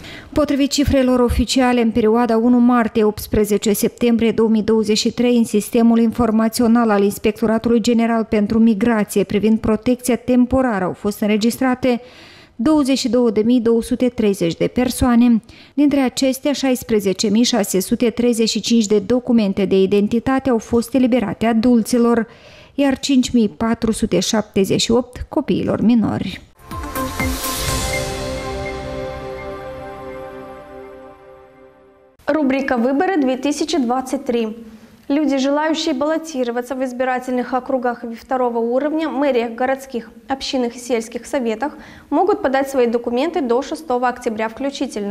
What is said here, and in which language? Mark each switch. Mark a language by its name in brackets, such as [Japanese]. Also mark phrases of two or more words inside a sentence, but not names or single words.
[Romanian] Potrivit cifrelor oficiale, în perioada 1 martie-18 septembrie 2023, în sistemul informațional al Inspectoratului General pentru Migrație privind protecția temporară au fost înregistrate 22.230 de persoane, dintre acestea 16.635 de documente de identitate au fost eliberate adulților, iar 5.478 copiilor minori. [Russian] Рубрика «Выборы 2023». Люди, желающие баллотироваться в избирательных округах второго уровня, мэриях, городских, общинных и сельских советах, могут подать свои документы до 6 октября включительно.